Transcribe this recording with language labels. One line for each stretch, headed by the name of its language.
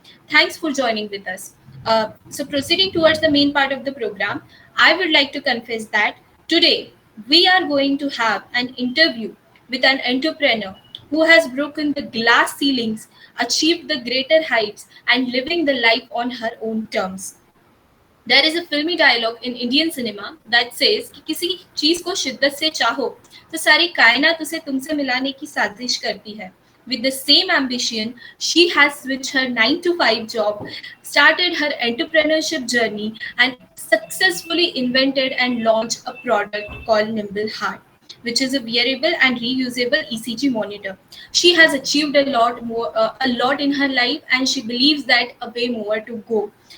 English: Thanks for joining with us. So, proceeding towards the main part of the program, I would like to confess that today we are going to have an interview with an entrepreneur who has broken the glass ceilings, achieved the greater heights, and living the life on her own terms. There is a filmy dialogue in Indian cinema that says
Hindi: कि किसी चीज को शिद्दत से चाहो तो सारी कायनात उसे तुमसे मिलाने की साजिश करती है.
English: With the same ambition, she has switched her 9 to 5 job, started her entrepreneurship journey, and successfully invented and launched a product called Nimble Heart, which is a wearable and reusable ECG monitor. She has achieved a lot in her life, and she believes that a way more to go.